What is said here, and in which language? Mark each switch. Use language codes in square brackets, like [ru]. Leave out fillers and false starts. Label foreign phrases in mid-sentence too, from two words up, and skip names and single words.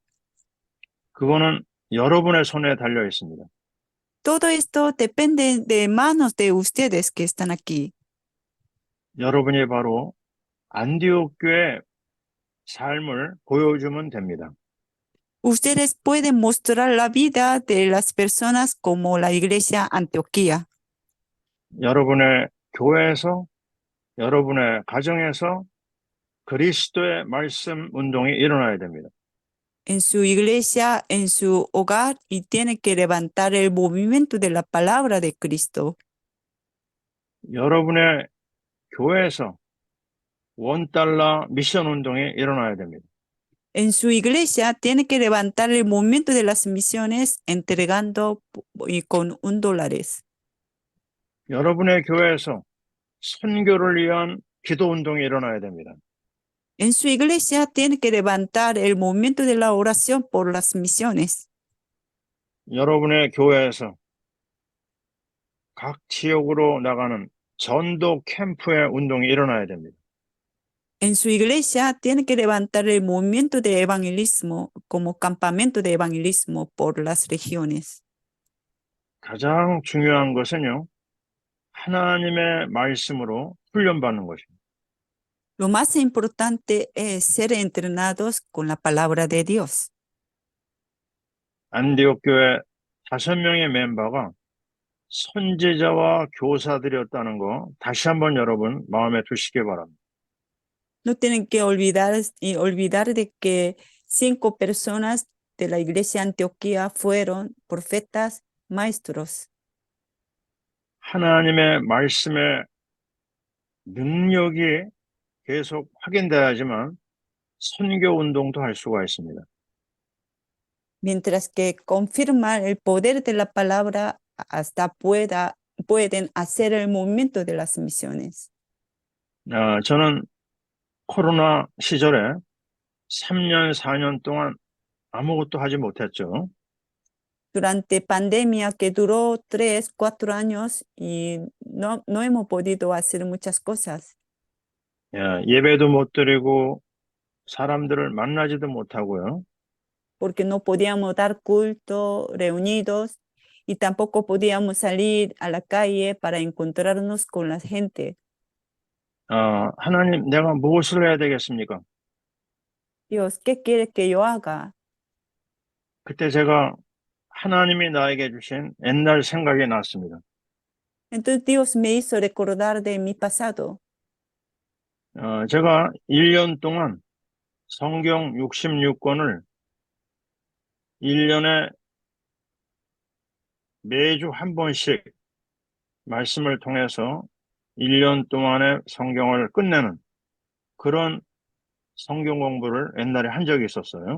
[ko] 그거는 여러분의 손에 달려 있습니다. [es] Todo esto depende de manos de ustedes que están aquí. [ko] 여러분이 바로 안디옥 교회 삶을 보여주면 됩니다. [es] Ustedes pueden mostrar la vida de las personas como la iglesia Antioquía. [ko] 여러분의 교회에서, 여러분의 가정에서 그리스도의 말씀 운동이 일어나야 됩니다. [es] En su iglesia, en su hogar, y tiene que levantar el movimiento de la palabra de Cristo. [ko] 여러분의 교회에서 $1 미션 운동이 일어나야 됩니다. [es] En su iglesia tiene que levantar el movimiento de las misiones entregando y con $1. [ko] 여러분의 교회에서 선교를 위한 기도 운동이 일어나야 됩니다. [es] En su iglesia tiene que levantar el movimiento de la oración por las misiones. [ko] 여러분의 교회에서 각 지역으로 나가는 전도 캠프의 운동이 일어나야 됩니다. [es] En su iglesia tiene que levantar el movimiento de evangelismo como campamento de evangelismo por las regiones. [ko] 가장 중요한 것은요, 하나님의 말씀으로 훈련받는 것입니다. [es] Lo más importante es ser entrenados con la palabra de Dios. [ko] 안디옥 교회 5명의 멤버가 선지자와 교사들이었다는 거 다시 한번 여러분 마음에 두시기 바랍니다. [es] No tienen que olvidar de que 5 personas de la iglesia de Antioquía fueron profetas maestros. [ko] 하나님의 말씀의 능력이 계속 확인돼야지만 선교 운동도 할 수가 있습니다. [es] Mientras que confirman el poder de la palabra hasta pueden hacer el movimiento de las misiones. [ko] 저는 코로나 시절에 3년, 4년 동안 아무것도 하지 못했죠. [es] Durante pandemia que duró 3, 4 años y no hemos podido hacer muchas cosas. [ko] 예배도 못 드리고 사람들을 만나지도 못하고요. [es] Porque no podíamos dar culto reunidos y tampoco podíamos salir a la calle para encontrarnos con la gente. [ko] 하나님, 내가 무엇을 해야 되겠습니까? [es] Dios, ¿qué quiere que yo haga? [ko] 그때 제가 하나님이 나에게 주신 옛날 생각이 났습니다. [es] Entonces Dios me hizo recordar de mi pasado. [ko] 제가 1년 동안 성경 66권을 1년에 매주 한 번씩 말씀을 통해서 1년 동안의 성경을 끝내는 그런 성경 공부를 옛날에 한 적이 있었어요.